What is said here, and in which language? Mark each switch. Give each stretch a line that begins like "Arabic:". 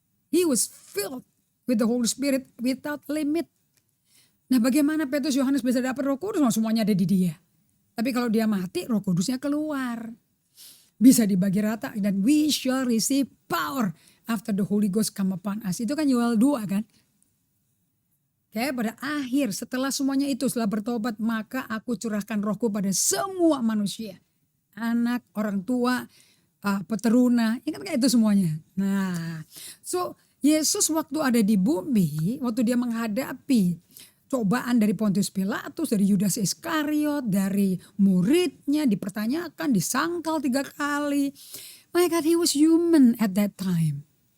English: He was filled with the Holy Spirit without limit.
Indonesian: Nah, bagaimana Petrus Yohanes bisa dapat Roh Kudus? Semuanya ada di dia. Tapi kalau dia mati, Roh Kudusnya keluar. Bisa dibagi rata. Dan
English: we shall receive power after the Holy Ghost come upon us.
Indonesian: Itu kan Yoel 2 kan. Oke, pada akhir setelah semuanya itu, setelah bertobat, maka aku curahkan rohku pada semua manusia. Anak, orang tua, peteruna, ingat gak itu semuanya? Nah, so Yesus waktu ada di bumi, waktu dia menghadapi cobaan dari Pontius Pilatus, dari Yudas Iskariot, dari muridnya, dipertanyakan, disangkal 3 kali.
English: My God, he was human at that time.